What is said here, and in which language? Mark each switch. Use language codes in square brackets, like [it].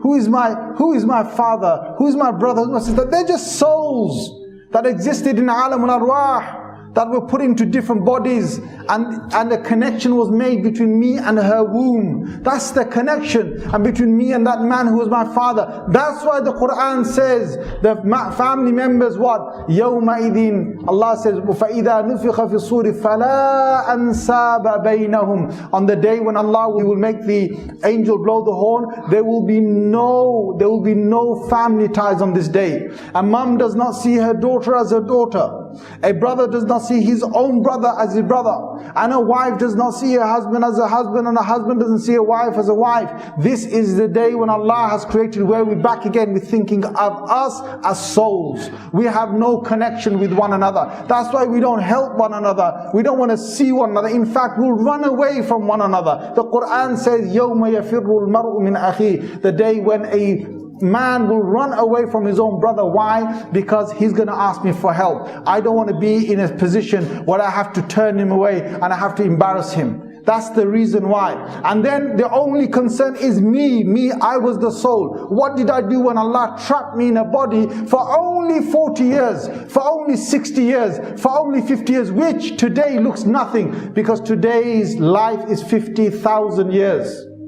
[en] Who is my father? Who is my brother? Who is my sister? They're just souls that existed in Alamul Arwah. that were put into different bodies, and a connection was made between me and her womb. That's the connection, and between me and that man who was my father. That's why the Quran says the family members what? [ar] يَوْمَئِذٍ, [en] Allah says [ar] فَإِذَا نُفِخَ فِي الصُّورِ فَلَا أَنْسَابَ بَيْنَهُم. [en] On the day when Allah will make the angel blow the horn, there will be no family ties on this day. A mom does not see her daughter as her daughter. A brother does not see his own brother as his brother. And a wife does not see her husband as a husband, and a husband doesn't see a wife as a wife. This is the day when Allah has created, where we're back again with thinking of us as souls. We have no connection with one another. That's why we don't help one another. We don't want to see one another. In fact, we'll run away from one another. The Quran says, [ar] يَوْمَ يَفِرُّ الْمَرْءُ مِنْ أَخِيهِ. [en] The day when a man will run away from his own brother. Why? Because he's going to ask me for help. I don't want to be in a position where I have to turn him away and I have to embarrass him. That's the reason why. And then the only concern is me. I was the soul. What did I do when Allah trapped me in a body for only 40 years, for only 60 years, for only 50 years, which today looks nothing, because today's life is 50,000 years.